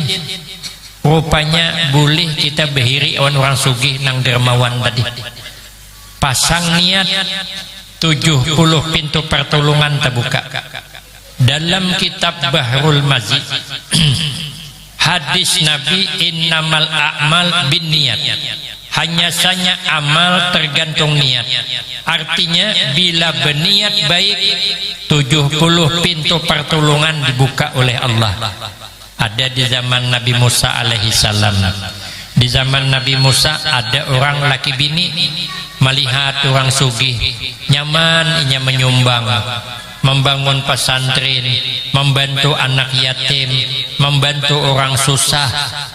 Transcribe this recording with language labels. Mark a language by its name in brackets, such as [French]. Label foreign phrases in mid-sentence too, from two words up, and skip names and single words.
[Banjar] Rupanya boleh kita behiri orang sugih nang dermawan tadi. [Indonesian] Pasang niat 70 pintu pertolongan terbuka. Dalam kitab Bahrul Mazid hadis Nabi, [Arabic] إنما الأعمال بالنيات. [Indonesian] Hanya saja amal tergantung niat. Artinya bila berniat baik 70 pintu pertolongan dibuka oleh Allah. Ada di zaman Nabi Musa [Arabic] عليه السلام. [Banjar] Di zaman Nabi Musa ada orang laki bini melihat orang sugih nyaman, inya menyumbang, membangun pesantren, membantu anak yatim, membantu orang susah.